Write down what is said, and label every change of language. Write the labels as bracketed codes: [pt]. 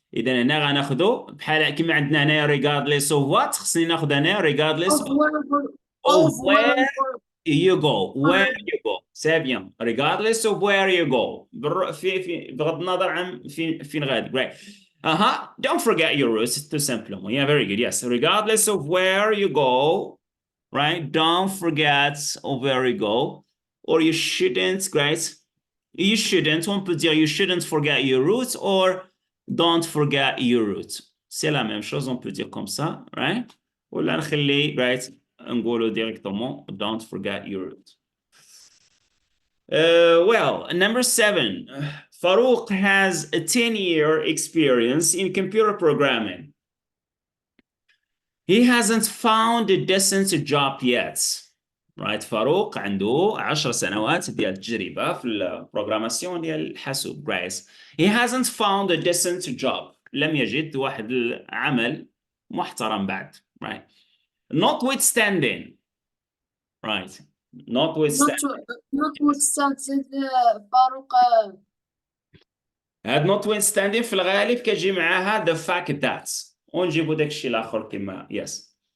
[ar] اذا هنا غناخدو بحال كيما عندنا هنايا [en] regardless of what [ar] خصني ناخد هنا regardless [en] Of wherever of of where wherever you go. Where wherever you go. C'est bien. Regardless of where you go. [ar] في بغض النظر عن فين غادي. [en] Right. Don't forget your roots, [fr] tout simplement. [en] Yeah, very good. Yes. Regardless of where you go, right? Don't forget of where you go. Or you shouldn't, right? You shouldn't. [fr] On peut dire [en] you shouldn't forget your roots or don't forget your roots. [fr] C'est la même chose. On peut dire comme ça, right? [ar] ولا نخلي, right? نقوله [fr] directement [en] don't forget your roots. Well, number 7. Farouk has a 10-year experience in computer programming. He hasn't found a decent job yet. [ar] Right, فاروق عنده 10 سنوات ديال التجربة في البروغراماسيون ديال الحاسوب. [en] Right. He hasn't found a decent job. [ar] لم يجد واحد العمل محترم بعد. [en] Right. Notwithstanding. Right. Notwithstanding. notwithstanding فاروق [ar] هاد notwithstanding في الغالب كتجي معاها [en] the fact that [ar] ونجيبو داكشي الآخر كما yes.